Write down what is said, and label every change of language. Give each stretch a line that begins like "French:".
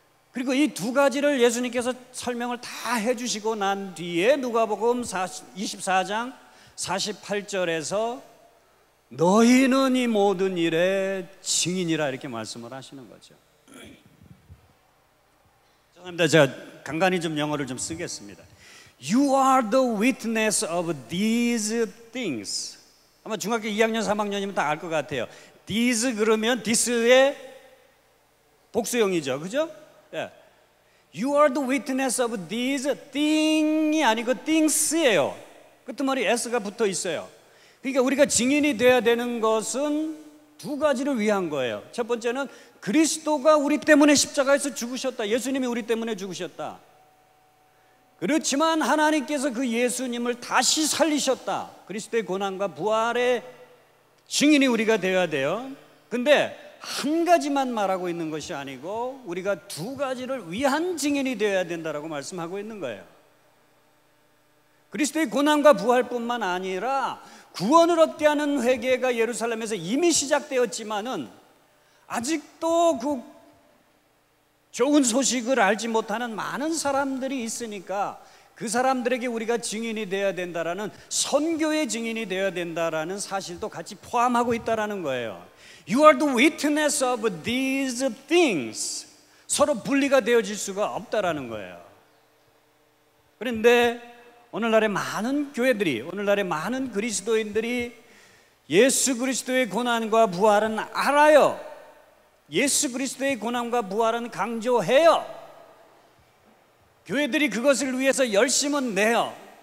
Korean: 그리고 이 2가지를 예수님께서 설명을 다 해주시고 난 뒤에 누가복음 24장 48절에서 너희는 이 모든 일의 증인이라 이렇게 말씀을 하시는 거죠. 죄송합니다. 제가 간간히 좀 영어를 좀 쓰겠습니다.
English: You are the witness of these things.
Korean: 아마 중학교 2학년, 3학년이면 다 알 것 같아요. These 그러면 this의 복수형이죠, 그죠? 예.
English: You are the witness of these thing
Korean: 이 아니고
English: things예요.
Korean: 끝머리 s가 붙어 있어요. 그러니까 우리가 증인이 돼야 되는 것은 두 가지를 위한 거예요. 첫 번째는 그리스도가 우리 때문에 십자가에서 죽으셨다. 예수님이 우리 때문에 죽으셨다. 그렇지만 하나님께서 그 예수님을 다시 살리셨다. 그리스도의 고난과 부활의 증인이 우리가 되어야 돼요. 근데 한 가지만 말하고 있는 것이 아니고 우리가 두 가지를 위한 증인이 되어야 된다라고 말씀하고 있는 거예요. 그리스도의 고난과 부활뿐만 아니라 구원을 얻게 하는 회개가 예루살렘에서 이미 시작되었지만은 아직도 그 좋은 소식을 알지 못하는 많은 사람들이 있으니까 그 사람들에게 우리가 증인이 되어야 된다라는, 선교의 증인이 되어야 된다라는 사실도 같이 포함하고 있다라는 거예요.
English: You are the witness of these things.
Korean: 서로 분리가 되어질 수가 없다라는 거예요. 그런데 오늘날의 많은 교회들이, 오늘날의 많은 그리스도인들이 예수 그리스도의 고난과 부활은 알아요. 예수 그리스도의 고난과 부활은 강조해요. 교회들이 그것을 위해서 열심은 내요.